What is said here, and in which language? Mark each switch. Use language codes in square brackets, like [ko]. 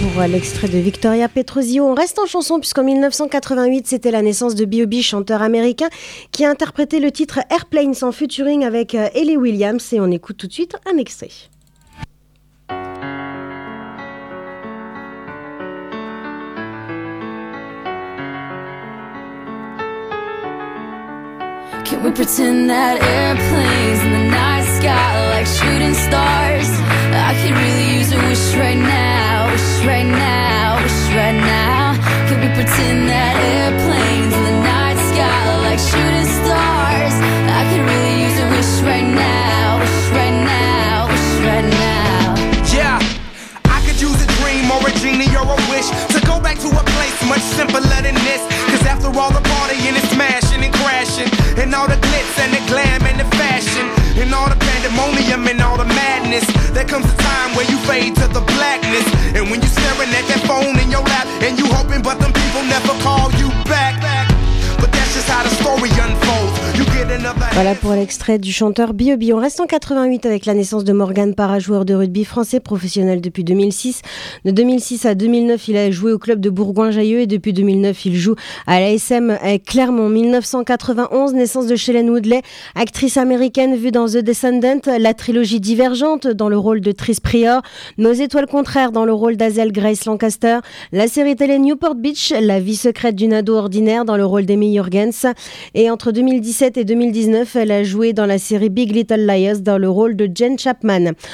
[fr] L'extrait de Victoria Petrosillo. On reste en chanson puisqu'en 1988, c'était la naissance de B.O.B., chanteur américain, qui a interprété le titre Airplanes en featuring avec Hayley Williams. Et on écoute tout de suite un extrait. [en] Can we pretend that airplanes in the night sky are like shooting stars? I could really use a wish right now, wish right now, wish right now. Could we pretend that airplanes in the night sky are like shooting stars? I could really use a wish right now, wish right now, wish right now. Yeah, I could use a dream or a genie or a wish to go back to a place much simpler than this. Cause after all the party and it's smashing and crashing, and all the glitz and the glam and the fashion, and all the pandemonium and all the madness, there comes a time where you fade to the blackness. And when you're staring at that phone in your lap and you hoping but them people never call you back, but that's just how the story unfolds. You get enough. [fr] Voilà pour l'extrait du chanteur B.O.B. On reste en 88 avec la naissance de Morgan Parra, joueur de rugby français professionnel depuis 2006. De 2006 à 2009, il a joué au club de Bourgoin-Jallieu et depuis 2009, il joue à l'ASM Clermont. 1991, naissance de Shailene Woodley, actrice américaine vue dans The Descendant, la trilogie Divergente dans le rôle de Tris Prior, Nos étoiles contraires dans le rôle d'Azel Grace Lancaster, la série télé Newport Beach, La vie secrète d'une ado ordinaire dans le rôle d'Amy Jurgens, et entre 2017 et 2019, elle a joué dans la série Big Little Lies dans le rôle de Jane Chapman.